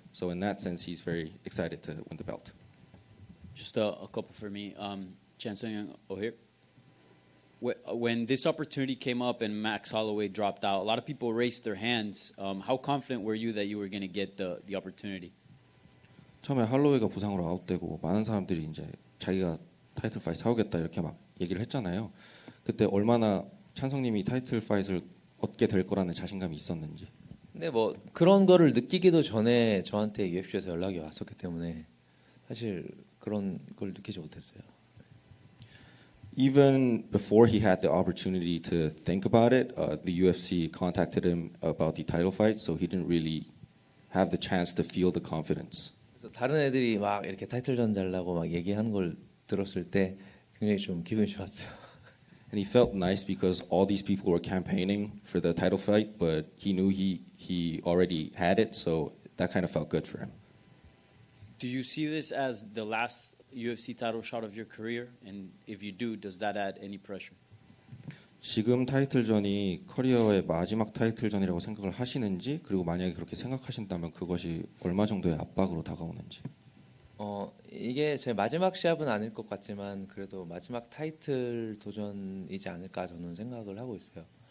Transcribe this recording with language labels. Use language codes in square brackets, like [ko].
[en] So in that sense, he's very excited to win the belt. Just a couple for me. Chan Sung-young O'Hare. When this opportunity came up and Max Holloway dropped out, a lot of people raised their hands. How confident were you that you were going to get the opportunity? [ko] 처음에 할로웨이가 부상으로 아웃되고 많은 사람들이 이제 자기가 타이틀 파이트 하겠다 이렇게 막 얘기를 했잖아요. 그때 얼마나 찬성님이 타이틀 파이트를 얻게 될 거라는 자신감이 있었는지. 근데 뭐 그런 거를 느끼기도 전에 저한테 UFC에서 연락이 왔었기 때문에 사실 그런 걸 느끼지 못했어요. [en] Even before he had the opportunity to think about it, the UFC contacted him about the title fight, so he didn't really have the chance to feel the confidence. [ko] 그래서 다른 애들이 막 이렇게 타이틀전 잘라고 막 얘기하는 걸 들었을 때 굉장히 좀 기분이 좋았어요. [en] And he felt nice because all these people were campaigning for the title fight, but he knew he already had it, so that kind of felt good for him. Do you see this as the last UFC title shot of your career? And if you do, does that add any pressure? [ko] 지금 타이틀전이 커리어의 마지막 타이틀전이라고 생각을 하시는지, 그리고 만약에 그렇게 생각하신다면 그것이 얼마 정도의 압박으로 다가오는지. 이게 제 마지막 시합은 아닐 것 같지만 그래도 마지막 타이틀 도전이지 않을까 저는 생각을 하고 있어요.